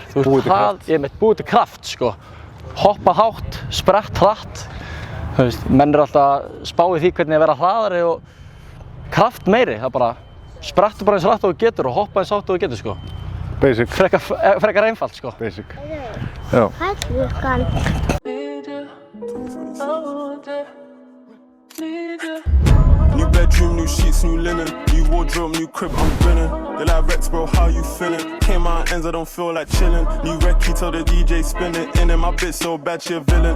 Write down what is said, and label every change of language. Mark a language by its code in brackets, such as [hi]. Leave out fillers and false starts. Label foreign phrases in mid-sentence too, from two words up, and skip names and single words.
[is] Þú veist, búið til kraft sko. Hoppa hátt, sprett hratt. Þú veist, menn eru alltaf að spá í því hvernig að vera hraðari og kraft meiri. Það bara sprettu bara eins hratt og þú getur og hoppa eins hátt og þú getur sko. Basic. Frekar einfalt sko. Basic. Já. Hvað er klukkan? [en] New bedroom, new sheets, new linen. New wardrobe, new crib, I'm grinning. They like Rex, bro, how you feeling? Came out ends, I don't feel like chilling. New recce, tell the DJ spin it. In my bitch so bad, she a villain.